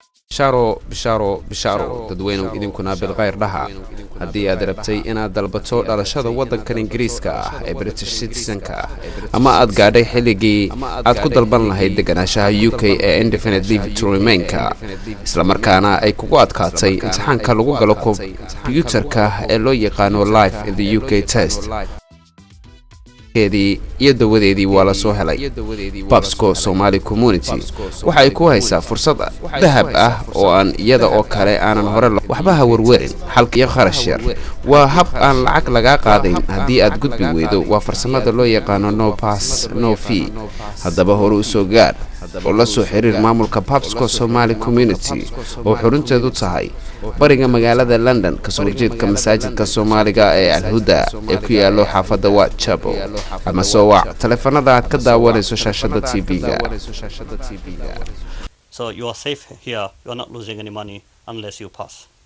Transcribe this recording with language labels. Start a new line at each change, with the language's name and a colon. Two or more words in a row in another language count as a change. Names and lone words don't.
Somali: bisharo dadweynu idinkuna bilqayr dhaha haddii aad rabtay inaad dalbato dhalashada waddankan Ingiriiska ah ee
English: British citizenka
Somali: ama aad gaadhay xilligii aad ku dalban lahayd deganaanshaha UK ee
English: indefinite leave to remain-ka
Somali: isla markaana ay kugu adkaatay imtixaanka lagu galo kombiyuutarka ee loo yaqaano
English: live in the UK test
Somali: iyo dawadeedii waa la soo helay babsco somali community waxay ku haysaa fursad dahab ah oo aan iyada oo kale aanan hore waxba ha warwarin halka iyo kharash yar waa hab aan lacag laga qaadayn haddii aad gudbi weydo waa farsamada loo yaqaano
English: no pass no fee
Somali: haddaba hore u soo gaar oo la soo xiriir maamulka babsco somali community oo xurunteedu tahay bariga magaalada London ka soo jeedka masaajidka Soomaaliga ee Al-Huda ee ku yaalo xaafadda Whitechapel ama soo wac telefoonada aad ka daawanayso shaashada TV-ga.
English: So you are safe here, you are not losing any money unless you pass.